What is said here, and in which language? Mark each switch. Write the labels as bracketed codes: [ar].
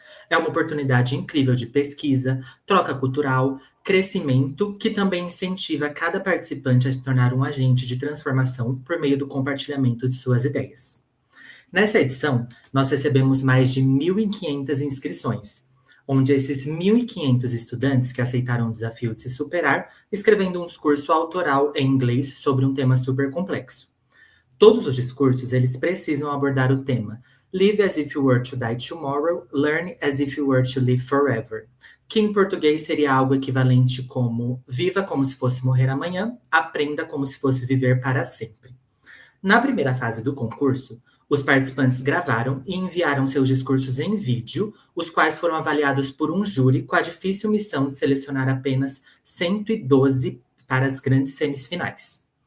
[pt] É uma oportunidade incrível de pesquisa, troca cultural, crescimento, que também incentiva cada participante a se tornar um agente de transformação por meio do compartilhamento de suas ideias. Nessa edição, nós recebemos mais de 1.500 inscrições, onde esses 1.500 estudantes que aceitaram o desafio de se superar, escrevendo um discurso autoral em inglês sobre um tema super complexo. Todos os discursos, eles precisam abordar o tema [en] Live as if you were to die tomorrow, learn as if you were to live forever. [pt] Que em português seria algo equivalente como viva como se fosse morrer amanhã, aprenda como se fosse viver para sempre. Na primeira fase do concurso, os participantes gravaram e enviaram seus discursos em vídeo, os quais foram avaliados por um júri com a difícil missão de selecionar apenas 112 para as grandes semifinais.